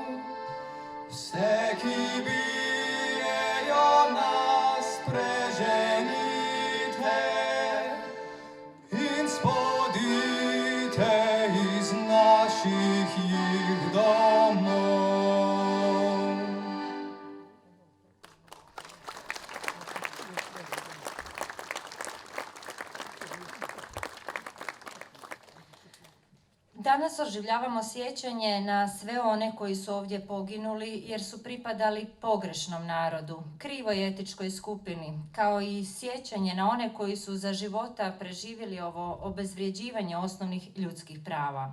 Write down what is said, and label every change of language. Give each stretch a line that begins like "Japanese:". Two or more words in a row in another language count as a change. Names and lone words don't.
Slovenian: Vse, ki bijejo nas, preženite in spodite iz naših jih domov.
Croatian: Danas oživljavamo sjećanje na sve one koji su ovdje poginuli jer su pripadali pogrešnom narodu, krivoj etičkoj skupini, kao i sjećanje na one koji su za života preživjeli ovo obezvrjeđivanje osnovnih ljudskih prava.